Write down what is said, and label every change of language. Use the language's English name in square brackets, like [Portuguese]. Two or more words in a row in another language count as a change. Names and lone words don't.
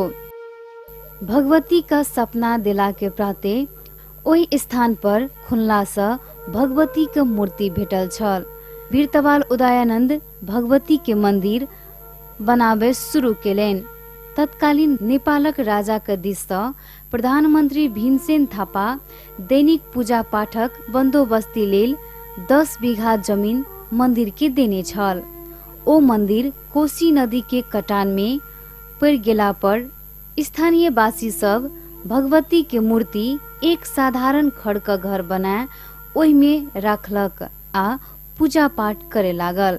[Maithili] भगवती का सपना देला के प्राते ओहि स्थान पर खुलला से भगवती के मूर्ति भेटल छल। बीरतवाल उदयानंद भगवती के मंदिर बनाबे शुरू केलनि। तत्कालीन नेपालक राजाक दिससँ प्रधानमन्त्री भीमसेन थापा दैनिक पूजा पाठक बन्दोबस्ती लेल 10 बीघा जमीन मंदिर के देने छल। ओ मंदिर कोशी नदी के कटान में पड़ गेला पर स्थानीय वासी सब भगवती के मूर्ति एक साधारण खड़क घर बना ओहि में राखलक आ पूजा पाठ करे लागल।